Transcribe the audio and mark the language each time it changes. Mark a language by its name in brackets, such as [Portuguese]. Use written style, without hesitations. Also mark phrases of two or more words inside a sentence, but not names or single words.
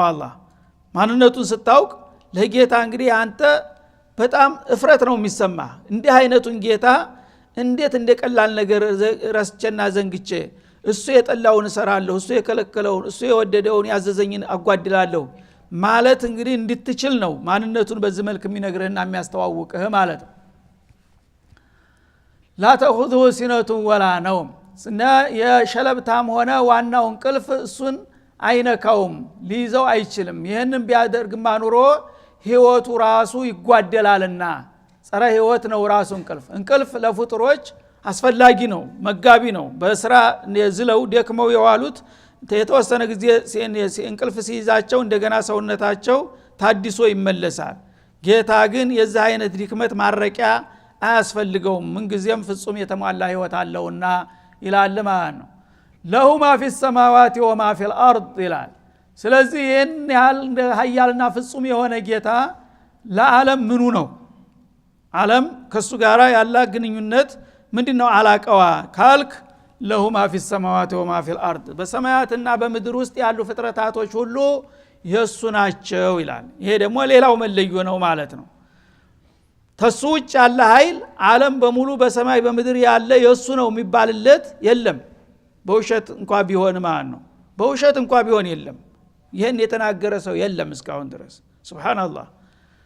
[Amharic] አላህ ማንነቱን ስታውቅ ለጌታ እንግዲህ አንተ በጣም እፍረት ነው የሚሰማህ። እንዲህ አይነቱን ጌታ እንዴት እንደቀላል ነገር ረስቸና ዘንግቼ እሱ የጠላውን እሰራለሁ፣ እሱ የከለከለውን እሱ የወደደውን ያዘዘኝን አጓድላለሁ ማለት እንግዲህ እንድትችል ነው ማንነቱን በዚህ መልክ የሚነግርህና የሚያስተዋውቅህ ማለት ነው። [Arabic] لا تأخذه سنة ولا نوم [Amharic] እና የሸለብታም ሆነ ዋናው እንቅልፍ እሱን አይነካውም፣ ሊይዘው አይችልም። ይህንን ቢያደርግማ ኑሮ ህይወቱ ራሱ ይጓደላልና ጸረ ህይወት ነው ራሱ እንቅልፍ። እንቅልፍ ለፍጡሮች አስፈላጊ ነው፣ መጋቢ ነው። በስራ ዝለው ደክመው የዋሉት የተወሰነ ጊዜ እንቅልፍ ሲይዛቸው እንደገና ሰውነታቸው ታድሶ ይመለሳል። ጌታ ግን የዚህ አይነት ድክመት ማረቂያ አያስፈልገውም፣ ምንጊዜም ፍጹም የተሟላ ህይወት አለውና ይላል ማለት ነው። [Arabic] له ما في السماوات وما في الارض [Amharic] ይላል። ስለዚህ ይህን ያህል ኃያልና ፍጹም የሆነ ጌታ ለዓለም ምኑ ነው? ዓለም ከሱ ጋር ያለ ግንኙነት ምንድነው አላቀዋ ካልክ [Arabic] له ما في السماوات وما في الارض [Amharic] በሰማያትና በምድር ውስጥ ያሉ ፍጥረታቶች ሁሉ የሱ ናቸው ይላል። ይሄ ደግሞ ሌላው መለዮ ነው ማለት ነው። ተሱ ውጭ ያለ ኃይል ዓለም በሙሉ በሰማይ በምድር ያለ የሱ ነው የሚባልለት የለም። በውሸት እንኳን ቢሆን ማለት ነው። በውሸት እንኳን ቢሆን የለም። ይሄን የተናገረ ሰው የለም እስካሁን ድረስ ሱብሃንአላህ።